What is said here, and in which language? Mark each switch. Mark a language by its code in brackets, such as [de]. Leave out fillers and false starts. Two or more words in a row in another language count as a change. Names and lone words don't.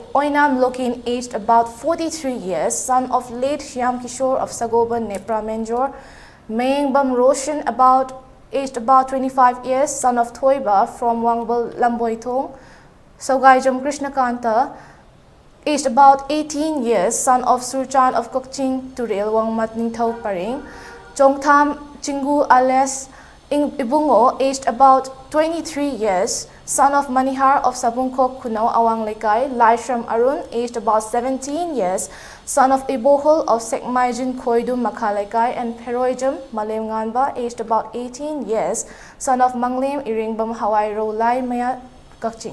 [en] Oinam Lokin, aged about 43 years, son of late Shyam Kishore of Sagoban Nepra Menjor; Mayingbam Roshan, aged about 25 years, son of Thoiba from Wangbal Lamboitong; Sogaijam Krishnakanta, aged about 18 years, son of Surchan of Kokching Turel Wangmat Ningthau Paring; Chongtham Chingu alias Ibungo, aged about 23 years, son of Manihar of Sabungkok Kunau Awang Lekai; Laishram Arun, aged about 17 years, son of Ibohol of Sekmaijin Koidum Makhalekai; and Peroijam Malem Nganba, aged about 18 years, son of Manglem Iringbam Hawaii Lai Maya Kakching.